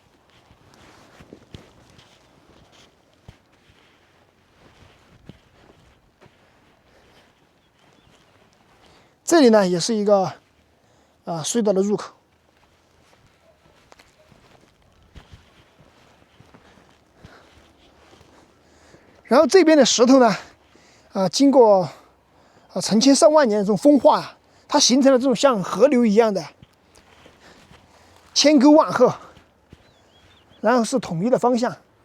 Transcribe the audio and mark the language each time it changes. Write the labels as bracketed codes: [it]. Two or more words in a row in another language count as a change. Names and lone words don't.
[zh] 這裡呢也是一個隧道的入口。然後這邊的石頭呢，經過成千上萬年的這種風化啊，它形成了這種像河流一樣的千溝萬壑，然後是統一的方向。